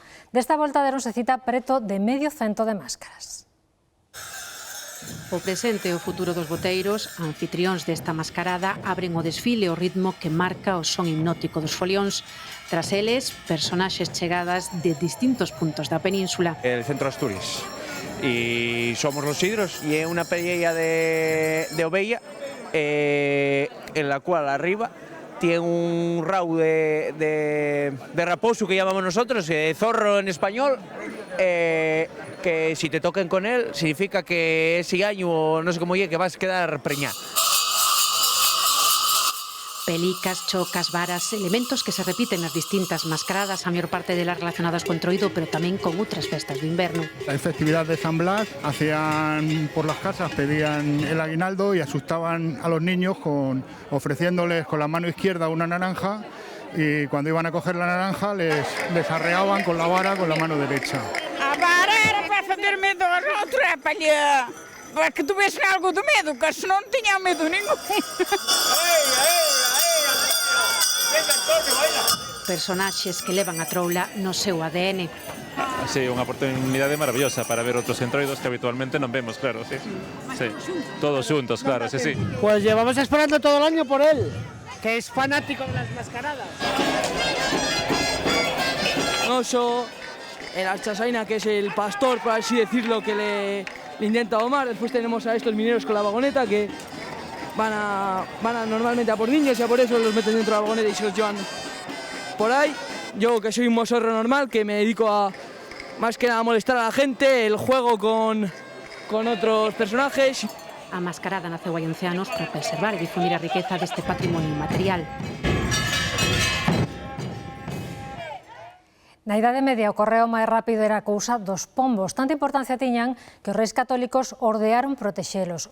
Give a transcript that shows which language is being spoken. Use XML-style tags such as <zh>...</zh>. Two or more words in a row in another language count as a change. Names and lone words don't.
<gl>Desta volta deronse cita preto de 100 de máscaras. O presente e o futuro dos boteiros, anfitrións desta mascarada, abren o desfile ao ritmo que marca o son hipnótico dos folións. Tras eles, personaxes chegadas de distintos puntos da península.</gl> <es>El centro Asturias. Y somos los Sidros y es una pelea de ovella en la cual arriba tiene un rau de raposo que llamamos nosotros, zorro en español, que si te toquen con él significa que ese año, no sé cómo llegue, que vas a quedar preñada.</es> <gl>Pelicas, chocas, varas, elementos que se repiten nas distintas mascaradas, a maior parte delas relacionadas co Entroido, pero tamén con outras festas de inverno.</gl> <es>En festividad de San Blas hacían por las casas, pedían el aguinaldo y asustaban a los niños ofreciéndoles con la mano izquierda una naranja y cuando iban a coger la naranja les arreaban con la vara con la mano derecha.</es> <gl>A vara era para fazer medo aos outros, para que tuvesen algo de medo, que senón non tiña medo ningún. Personaxes que levan a troula no seu ADN. Sí, unha oportunidade maravillosa para ver outros entroidos que habitualmente non vemos, claro, sí. Sí, todos xuntos, claro, sí, sí.</gl> <es>Pues llevamos esperando todo el año por él, que es fanático de las mascaradas. Oso, el Archasaina, que es el pastor, por así decirlo, que le intenta domar. Después tenemos a estos mineros con la vagoneta que van a normalmente a por niños y a por eso los meten dentro de la vagoneta y se los llevan por ahí. Yo, que soy un mosorro normal, que me dedico a más que nada a molestar a la gente, el juego con otros personajes.</es> <gl>A mascarada naceu hai 11 anos para preservar e difundir a riqueza deste patrimonio inmaterial. Na Idade Media o correo máis rápido era a cousa dos pombos. Tanta importancia tiñan que os reis católicos ordearon protexelos.</gl>